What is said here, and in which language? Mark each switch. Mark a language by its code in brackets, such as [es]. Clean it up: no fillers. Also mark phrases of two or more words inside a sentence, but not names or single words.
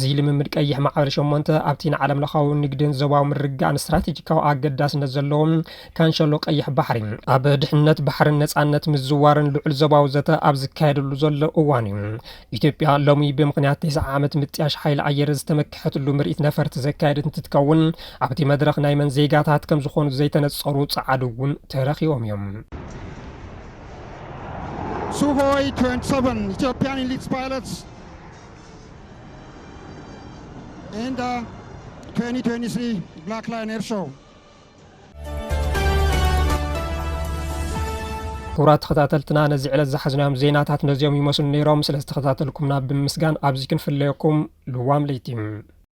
[ti] ልምምድ ቀይሕ ማዕበል 8 ኣብቲ ንዓለም ለኻዊ ንግድን ዞባዊ ምርጋእን ስትራቴጂካዊ ኣገዳስነት ዘለዎም ካንሸሎ ቀይሕ ባሕሪ ኣብ ድሕነት ባሕርን ነጻነት ምዝዋርን ልዑል ዞባዊ ዘተ ኣብ ዝካየደሉ ዘሎ እዋን እዩ ኢትዮጵያ ሎሚ ብምኽንያት 9 ዓመት ምጥያሽ ሓይሊ ኣየር ዝተመክሐትሉ ምርኢት ነፈርቲ ዘካየደት እንትትከውን ኣብቲ መድረኽ ናይ መን ዜጋታት ከም ዝኾኑ ዘይተነጸሩ ጻዓድ እውን ተረኺቦም እዮም [en] Sukhoi 27 Ethiopian elite pilots in the 2023 Black Lion Air Show. [ti] ክቡራት ተኸታተልትና ነዚ ዕለት ዝሓዝናዮም ዜናታት ነዚኦም ይመስሉ ነይሮም ስለ ዝተኸታተልኩምና ብምስጋን ኣብዚ ክንፍለየኩም ልዋም ለይቲም